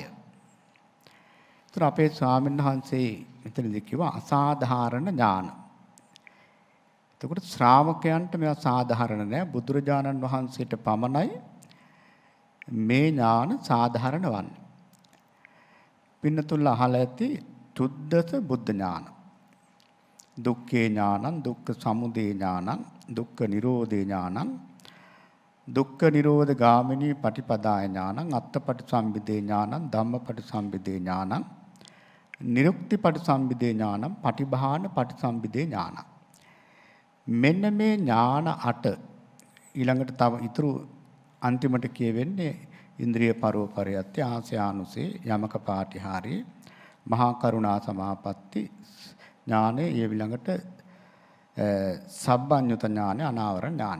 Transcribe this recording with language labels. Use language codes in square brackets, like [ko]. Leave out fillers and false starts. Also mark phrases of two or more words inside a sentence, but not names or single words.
[si] ඒතර අපේ ස්වාමීන් වහන්සේ මෙතනදී කිව්වා අසාධාරණ ඥාන. එතකොට ශ්‍රාවකයන්ට මේවා සාධාරණ නෑ. බුදුරජාණන් වහන්සේට පමණයි මේ ඥාන සාධාරණ වන්නේ. පින්නතුල්ල අහලා ඇති චුද්දස බුද්ධ ඥාන. [pi] දුක්ඛේ ඥානං, දුක්ඛ සමුදය ඥානං, දුක්ඛ නිරෝධේ ඥානං, දුක්ඛ නිරෝධ ගාමිනී පටිපදාය ඥානං, අත්තපටිසම්භිදේ ඥානං, ධම්මපටිසම්භිදේ ඥානං, නිරුක්ති පටිසම්භිදේ ඥානං, පටිභාන පටිසම්භිදේ ඥානං. [si] මෙන්න මේ ඥාන 8 ඊළඟට තව ඉතුරු අන්තිමට කියවෙන්නේ ඉන්ද්‍රිය පරෝපරයත්‍ය, ආසයානුසේ, යමක පාටිහාරී, මහා කරුණා සමාපatti ඥානෙ, ඊළඟට සබ්බඤ්ඤුත ඥානෙ, අනාවරණ ඥානෙ.